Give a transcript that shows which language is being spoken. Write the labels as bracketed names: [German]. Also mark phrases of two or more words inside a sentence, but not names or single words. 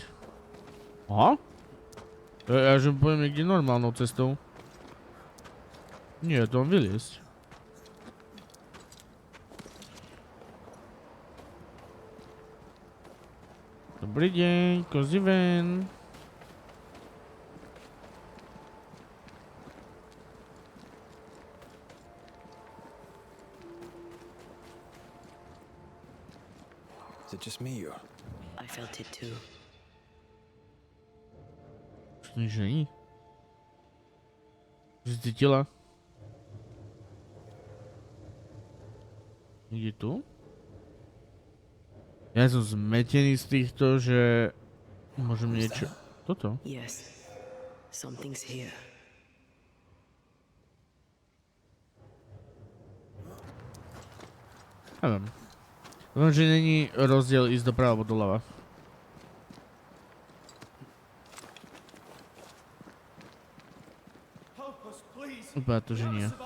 [Slovak] Aha? Ja že pôjdem niekde normálnou cestou. Nie, to mám vyliesť. Dobrý deň, kozí ven. [English] Is it just me or? I felt it too. [Slovak] Čo to nič není? Čo si cítila? Niekde tu? Ja som zmetený z týchto, že... Môžem niečo... Toto? [English] Yes, something's here. [Slovak] Neviem. Viem, že není rozdiel ísť doprava alebo doľava. Vypadá to, že nie.